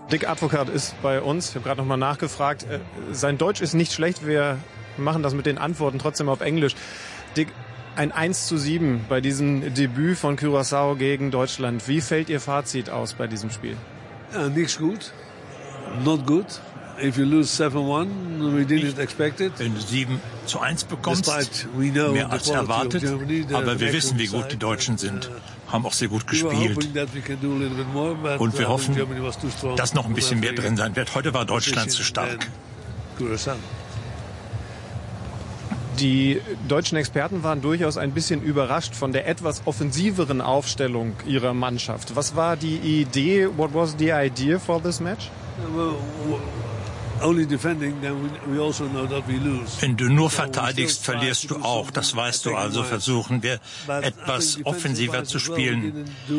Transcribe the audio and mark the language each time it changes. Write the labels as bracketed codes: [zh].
[de] Dick Advocaat ist bei uns. Ich habe gerade nochmal nachgefragt. Sein Deutsch ist nicht schlecht. Wir machen das mit den Antworten trotzdem auf Englisch. Dick, ein 1:7 bei diesem Debüt von Curaçao gegen Deutschland. Wie fällt Ihr Fazit aus bei diesem Spiel? Nichts gut. [en] Not good. If you lose 7-1, we didn't expect it. [de] Wenn du 7:1 bekommst, mehr als erwartet, aber wir wissen, wie gut die Deutschen sind, haben auch sehr gut gespielt. Und wir hoffen, dass noch ein bisschen mehr drin sein wird. Heute war Deutschland zu stark. Die deutschen Experten waren durchaus ein bisschen überrascht von der etwas offensiveren Aufstellung ihrer Mannschaft. Was war die Idee? [en] What was the idea for this match? Only defending, then we also know that we lose. [de] Wenn du nur verteidigst, verlierst du auch. Das weißt du, also versuchen wir etwas offensiver zu spielen.